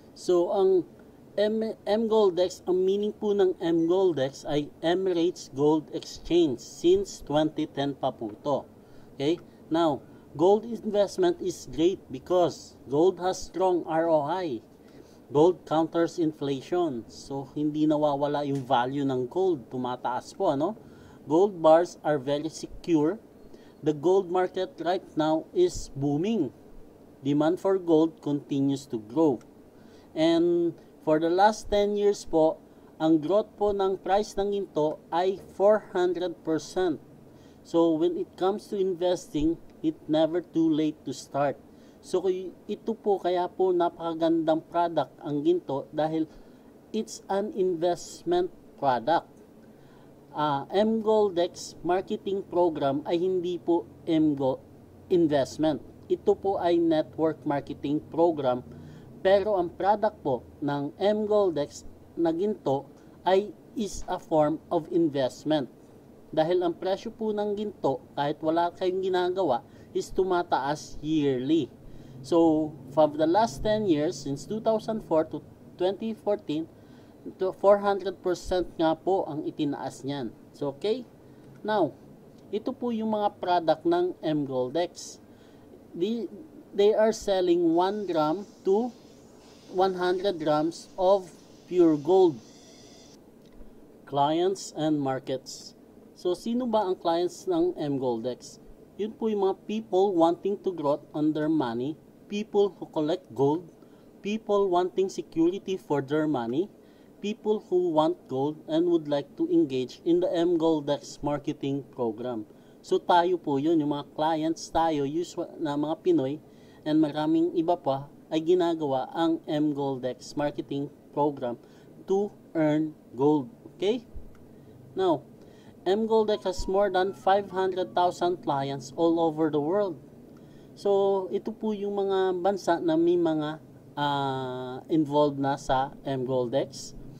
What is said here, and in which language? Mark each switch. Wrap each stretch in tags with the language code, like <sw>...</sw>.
<tl>So, ang mGoldex, ang meaning po ng mGoldex ay Emirates Gold Exchange since 2010 pa po ito.</tl> <en>Okay? Now, gold investment is great because gold has strong ROI. Gold counters inflation. So,</en> <tl>hindi nawawala yung</tl> <en>value ng gold.</en> <tl>Tumataas po, ano?</tl> <en>Gold bars are very secure. The gold market right now is booming. Demand for gold continues to grow. And for the last 10 years</en> <tl>po, ang growth po ng price ng ginto ay 400%.</tl> <en>So when it comes to investing, it's never too late to start.</en> <tl>So ito po kaya po napakagandang product ang ginto dahil</tl> <en>it's an investment product.</en> <tl>mGoldex marketing program ay hindi po mGo investment. Ito po ay network marketing program, pero ang product po ng mGoldex na ginto ay</tl> <en>is a form of investment.</en> <tl>Dahil ang presyo po ng ginto, kahit wala kayong ginagawa, is tumataas yearly.</tl> <en>So, for the last 10 years, since 2004 to 2014, to 400%</en> <tl>nga po ang itinaas niyan.</tl> <en>So, okay?</en> <tl>Now, ito po yung mga product ng mGoldex.</tl> <en>They are selling 1 gram to 100 grams of pure gold. Clients and markets. So,</en> <tl>sino ba ang</tl> <en>clients ng mGoldex?</en> <tl>Yun po yung</tl> <en>mga people wanting to grow on their money, people who collect gold, people wanting security for their money, people who want gold and would like to engage in the mGoldex marketing program.</en> <tl>So, tayo po yun, yung mga clients tayo, usual na mga Pinoy, and maraming iba pa, ay ginagawa ang mGoldex marketing program</tl> <en>to earn gold.</en> <tl>Okay?</tl> <en>Now, mGoldex has more than 500,000 clients all over the world.</en> <tl>So, ito po yung mga bansa na may mga involved na sa mGoldex.</tl>